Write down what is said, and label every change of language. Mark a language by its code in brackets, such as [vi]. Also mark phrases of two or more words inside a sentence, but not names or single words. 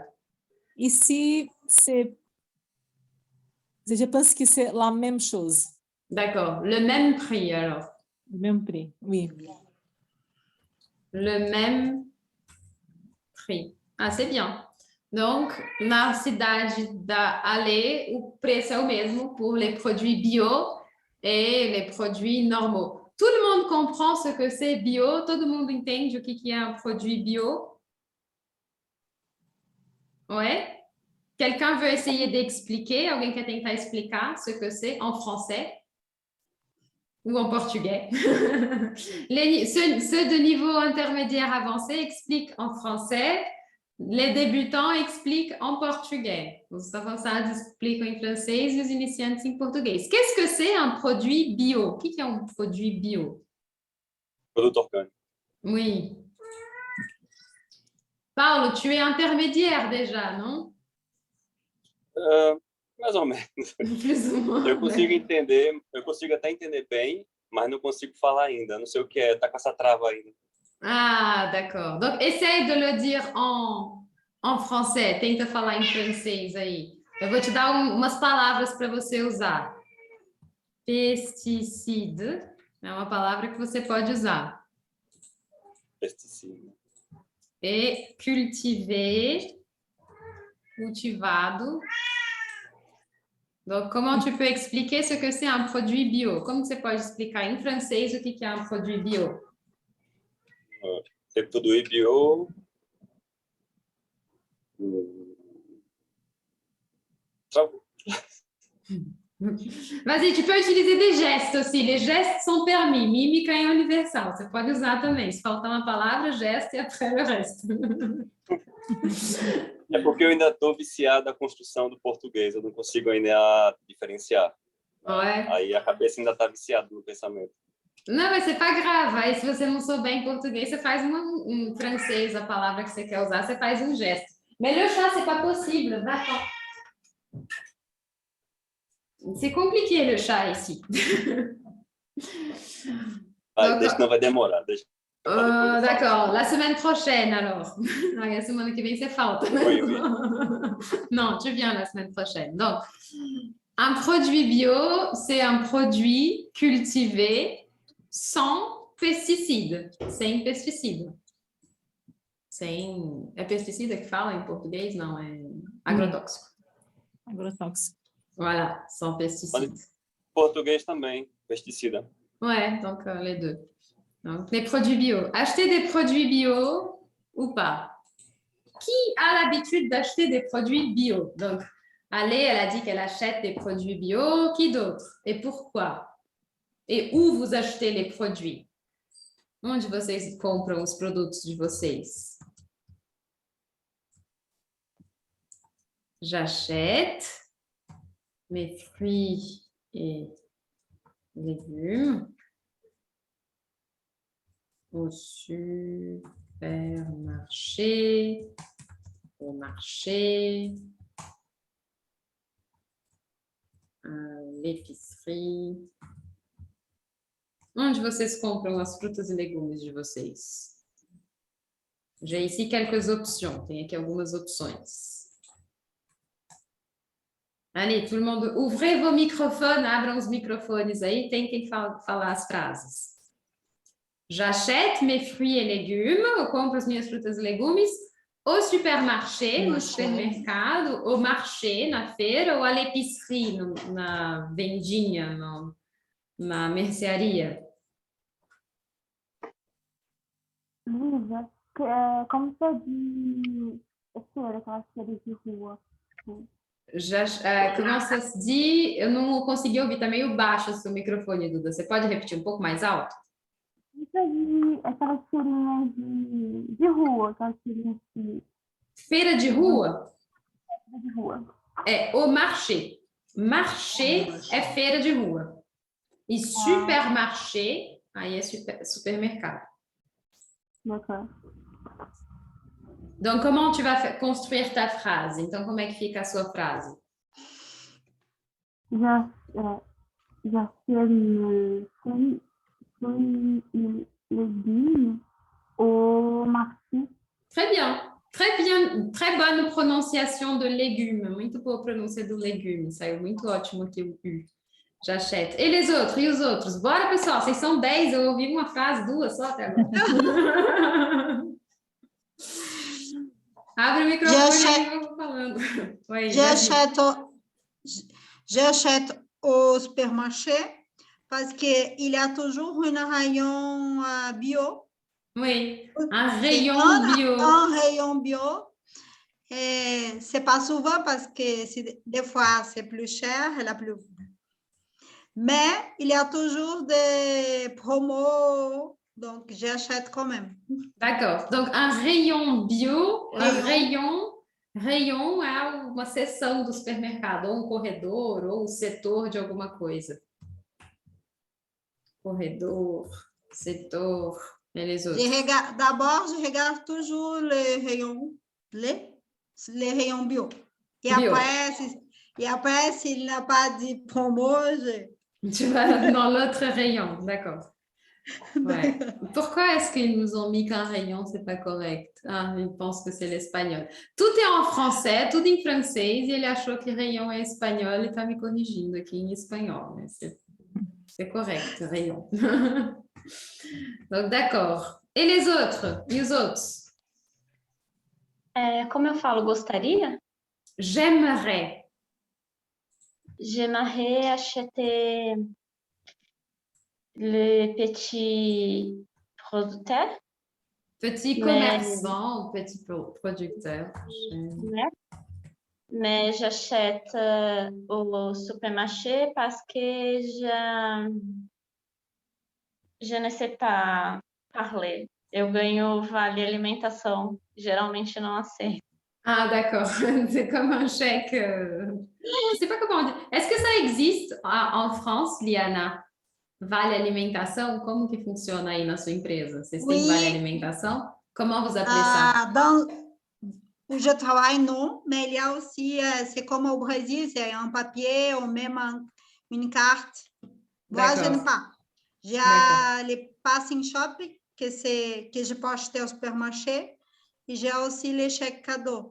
[fr] Ici, je pense que c'est la même chose. D'accord. Le même prix, alors. Le même prix, oui. Le même prix. Ah, c'est bien. Donc, [pt] na cidade da Ale, o preço é o mesmo [fr] pour les produits bio et les produits normaux. Tout le monde comprend ce que c'est bio? [pt] Todo mundo entende o que é [fr] un produit bio? Ouais? Quelqu'un veut essayer d'expliquer? [pt] Alguém quer tentar explicar [fr] ce que c'est en français? Ou en portugais? Ceux de niveau intermédiaire avancé expliquent en français. Les débutants expliquent en portugais. [pt] Os avançados explicam em francês e os iniciantes em português. [fr] Qu'est-ce que c'est un produit bio? [pt] O que é um [fr] produit bio? [pt] Produto orgânico. [fr] Oui. Paulo, tu es intermédiaire déjà, non? [pt] Mais ou menos. [fr] Plus ou moins. [pt] Eu consigo entender, eu consigo até entender bem, mas não consigo falar ainda. Não sei o que é, tá com essa trava ainda. [fr] Ah, d'accord. Donc, essaye de le dire en français. [pt] Tenta falar em francês aí. Eu vou te dar umas palavras para você usar. Pesticide é uma palavra que você pode usar. Pesticida. [fr] Et cultiver, cultivado. Donc, comment tu peux expliquer ce que c'est un produit bio? [pt] Como você pode explicar em francês o que é um [fr] produit bio? [pt] Tem [fr] produit bio. Vas-y, tu peux utiliser des gestes aussi. Les gestes sont permis. [pt] Mímica é universal. Você pode usar também. Se faltar uma palavra, gesto e [fr] après le reste. [pt] É porque eu ainda estou viciado na construção do português. Eu não consigo ainda diferenciar. [fr] Ouais. [pt] Aí a cabeça ainda está viciada no pensamento. Não, mas [fr] c'est pas grave. [pt] Aí, se você não souber em português, você faz um francês, a palavra que você quer usar, você faz um gesto. [fr] Mais le chat, c'est pas possible. D'accord. C'est compliqué le chat ici. [pt] Deixa, não vai demorar. Deixa. [fr] D'accord, la semaine prochaine alors. La semaine qui vient, c'est falta. Oui, oui. Non, tu viens la semaine prochaine. Donc, un produit bio, c'est un produit cultivé sans pesticides. [pt] Sem pesticide. Sem... É pesticida que fala em português? Não, é agrotóxico. Agrotóxico. [fr] Voilà, sans pesticides. [pt] Português também, pesticida. [fr] Ouais, donc les deux. Donc, les produits bio. Acheter des produits bio ou pas? Qui a l'habitude d'acheter des produits bio? Donc, Ale, elle a dit qu'elle achète des produits bio. Qui d'autre? Et pourquoi? Et où vous achetez les produits? [pt] Onde vocês compram os produtos de vocês? [fr] J'achète mes fruits et légumes au supermarché, au marché, à l'épicerie. [pt] Onde vocês compram as frutas e legumes de vocês? [fr] J'ai ici quelques options. [pt] Tem aqui algumas opções. [fr] Allez, tout le monde, ouvrez vos microphones, [pt] abram os microfones aí, tentem falar as frases. [fr] J'achète mes fruits et légumes, [pt] eu compro as minhas frutas e legumes [fr] au supermarché, [pt] no supermercado, [fr] au marché, [pt] na feira, [fr] ou à l'épicerie, [pt] na vendinha, na mercearia. Lisa, como você diz feira, aquelas feiras de rua? [fr] Comment ça se dit? [pt] Eu não consegui ouvir, tá meio baixo o seu microfone, Duda. Você pode repetir um pouco mais alto? Aquelas feirinhas de rua, aquelas feirinhas de... Feira de rua? Feira de rua. É o marché. Marché é feira de rua. E supermarché, aí é supermercado. [fr] D'accord. Donc, comment tu vas construire ta phrase? [pt] Então, como é que fica a sua frase? [fr] J'achète mes fruits et légumes au marché. Très bien, très bonne prononciation de légumes. [pt] Muito boa pronúncia do légume. Saiu muito ótimo aqui o U. [fr] J'achète. E les autres? [pt] E os outros? Bora, pessoal, vocês são 10, eu ouvi uma frase, 2 só até agora. Abre o microfone e eu vou falando. [fr] J'achète au supermarché parce qu'il y a toujours un rayon bio. Oui, un rayon bio. Un rayon bio. Et c'est pas souvent parce que des fois c'est plus cher, mais il y a toujours des promos, donc j'achète quand même. D'accord. Donc, un rayon bio, [pt] rayon é uma seção do supermercado, ou um corredor, ou um setor de alguma coisa. Corredor, [fr] c'est tout. Et les autres? D'abord, je regarde toujours les rayons bio. Bio. Et après, s'il n'a pas de promo, Tu vas dans l'autre rayon, d'accord. Ouais. Pourquoi est-ce qu'ils nous ont mis qu'un rayon, c'est pas correct? Ah, ils pensent que c'est l'espagnol. Tout est en français, [pt] tudo em francês, e ele achou que rayon é espanhol e tá me corrigindo aqui em espanhol, [fr] mais c'est correct, rayon. Donc, d'accord. Et les autres? [pt] E os outros? Como eu falo, gostaria? [fr] J'aimerais. J'aimerais acheter le petit producteur. Petit commerçant ou petit producteur? Mais j'achète au supermarché parce que je ne sais pas parler. [pt] Eu ganho vale alimentação. Geralmente não aceito. [fr] Ah, d'accord. C'est comme un chèque. Je ne sais pas comment on dit. Est-ce que ça existe en France, Liana? [pt] Vale alimentação? Como que funciona aí na sua empresa? Vocês têm vale alimentação? [fr] Comment vous appelez ça? Où je travaille, non, mais il y a aussi, c'est comme au Brésil, c'est un papier ou même une carte. Moi, je n'ai pas. J'ai les [en] passing shop [fr] que je peux acheter au supermarché et j'ai aussi les chèques cadeaux.